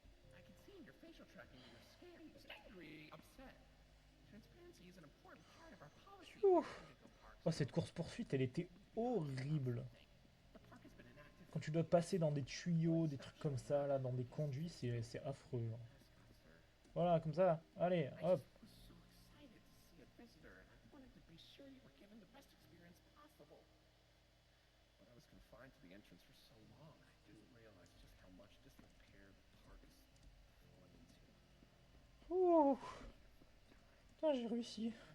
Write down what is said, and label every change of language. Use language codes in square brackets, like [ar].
[en] I can see in your facial tracking that you're scared, angry, upset. Transparency is an important part of our policy. Ouf. [fr] Oh, cette course-poursuite, elle était horrible. [en] The park has been inactive [fr] Quand tu dois passer dans des tuyaux, des trucs comme ça, là, dans des conduits, c'est affreux. Genre. Voilà, comme ça. Allez, hop. [en] I was so excited to see a visitor, and I wanted to be sure you were given the best experience possible. confined to the entrance for so long. I didn't realize just how much disrepair the park has fallen into. [fr] Ouh. Putain, j'ai réussi.